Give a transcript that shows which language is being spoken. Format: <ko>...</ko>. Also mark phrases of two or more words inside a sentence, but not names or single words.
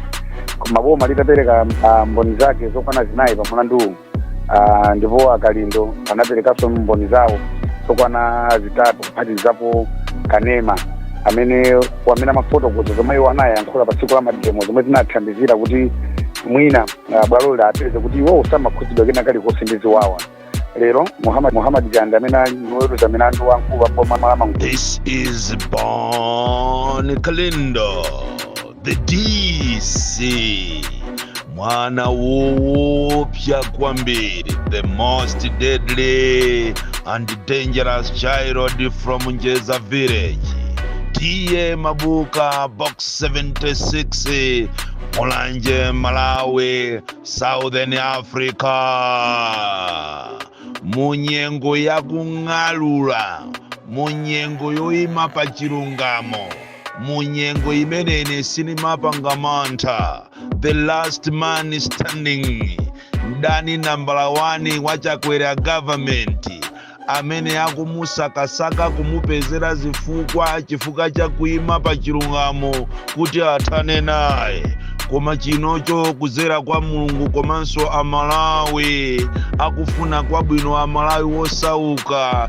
<ny>Koma boma litapereka mboni zake zokwana zinayi pa mlandu ndipo Akalindo anaperekanso mboni zawo zokwana zitatu kuphatikizapo Kanema amene amafotokoza zomwe iwo anayankhula pa tsiku la mademo zomwe zinathandizira kuti mwina bwalo lapeze kuti iwo samakhudzidwa kena kalikonse ndi ziwawa. Lero Muhammad Chande amene oweruza milandu wamkulu wa boma la Mangochi.</ny> <en>This is Boni Kalindo, the DC.</en> <ny>Mwana woopsa kwambiri,</ny> <en>the most deadly and dangerous child from Njeza village. Tiye Mabuka, box 76, Mulanje, Malawi, Southern Africa.</en> <ny>Munyengo ya kung'alula, munyengo yoima pa chilungamo, munyengo imenene sinimapanga mantha.</ny> <en>The last man standing,</en> <ny>ndani number 1 wa Chakwera government, amene akumusakasaka kumupezera chifukwa cha kuima pa chilungamo kuti athane naye. Koma chinocho kuzera kwa Mulungu komanso Amalawi akufuna kwabwino Amalawi wosauka.</ny>